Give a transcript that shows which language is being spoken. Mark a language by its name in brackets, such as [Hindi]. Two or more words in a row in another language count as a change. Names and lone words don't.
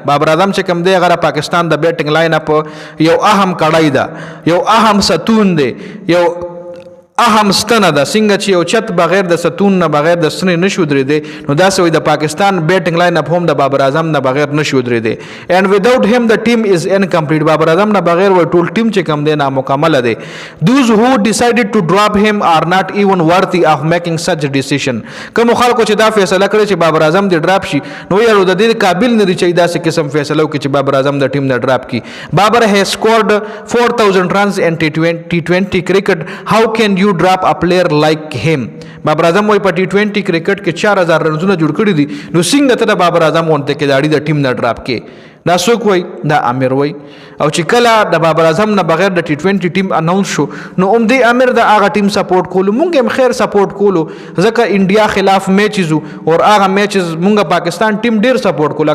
[Pashto] بابر اعظم چې کوم دی غره پاکستان د [English] batting line up [Pashto] یو اهم کړای ده، یو اهم ستون دی، یو اهم ستنه ده. څنګه چې یو چت بغیر د ستون نه بغیر د ستنې نشو درېدی، نو داسې وي د پاکستان [English] batting line up [Pashto] هم د بابر اعظم نه بغیر نشو درېدی. [English] and without him the team is incomplete. [Pashto] بابر اعظم نه بغیر و ټول ټیم چې کوم دی نامکمل دی. [English] those who decided to drop him are not even worthy of making such a decision. [Pashto] کوم خلکو چې دا فیصله کړې چې بابر اعظم دی ډراپ شي، نو یو د دې قابل نه دی چې داسې قسم فیصله وکړي چې بابر اعظم د ټیم نه ډراپ کی. [English] بابر has scored 4000 runs in T20 cricket. How can you drop a player like him? [Pashto] بابر اعظم وای په T20 کرکټ کې 4000 رنونه جوړ کړی دي، نو څنګه ته د بابر اعظم وانته کې داړي د ټیم نه ډراپ کې؟ دا څوک وای؟ دا عامر وای. او چې کله د بابر اعظم نه بغیر د T20 ټیم اناونس شو، نو دی عامر د هغه ټیم سپورټ کولو، مونږ هم خیر سپورټ کولو ځکه انډیا خلاف میچز او هغه میچز مونږ پاکستان ټیم ډیر سپورټ کولو.